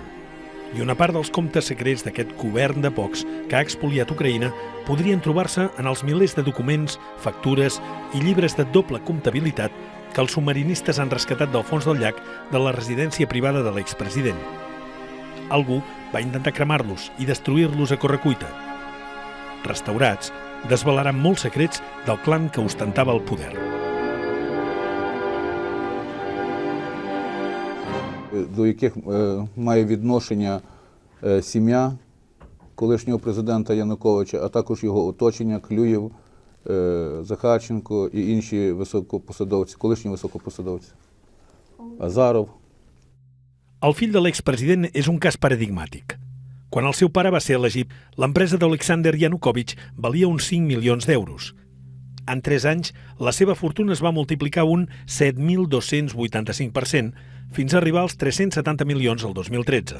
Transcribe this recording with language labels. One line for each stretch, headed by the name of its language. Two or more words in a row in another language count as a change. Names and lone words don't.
Catalan: I una part dels comptes secrets d'aquest govern de pocs que ha expoliat Ucraïna podrien trobar-se en els milers de documents, factures i llibres de doble comptabilitat que els submarinistes han rescatat del fons del llac de la residència privada de l'expresident. Algú va intentar cremar-los i destruir-los a correcuita. Restaurats, desvelaran molts secrets del clan que ostentava el poder.
Ukrainian: До яких має відношення сім'я колишнього президента Януковича, а також його оточення, Клюєв, Захарченко і інші високопосадовці, колишні високопосадовці, Азаров.
Catalan: El fill de l'expresident és un cas paradigmàtic. Quan el seu pare va ser elegit, l'empresa d'Alexander Yanukovych valia uns 5 milions d'euros. En 3 anys, la seva fortuna es va multiplicar un 7.285%, fins a arribar als 370 milions el 2013.